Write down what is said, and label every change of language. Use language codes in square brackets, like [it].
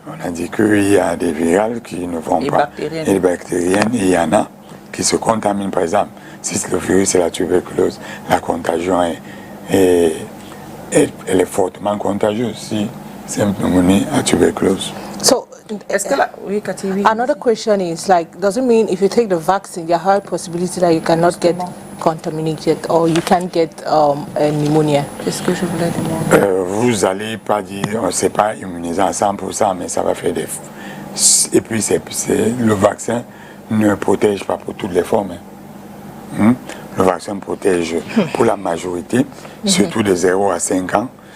[fr] On a dit qu'il y a des virales qui ne vont pas. Bactériennes. Et les bactériennes. Et il y en a qui se contaminent, par exemple. Si c'est le virus et la tuberculose, la contagion elle est fortement contagieuse si c'est une pneumonie à tuberculose. [en] So, [fr] est-ce que oui, Cathy, oui. [en] Another question is, like, does it mean if you take the vaccine, there are high possibility that you cannot get contaminated or you can get a pneumonia? [fr] Qu'est-ce que je voulais demander? Vous allez pas dire, c'est pas immunisant à 100%, mais ça va faire des... Et puis, le vaccin ne protège pas pour toutes les formes. Le vaccin protège pour la majorité, surtout de 0 à 5 ans.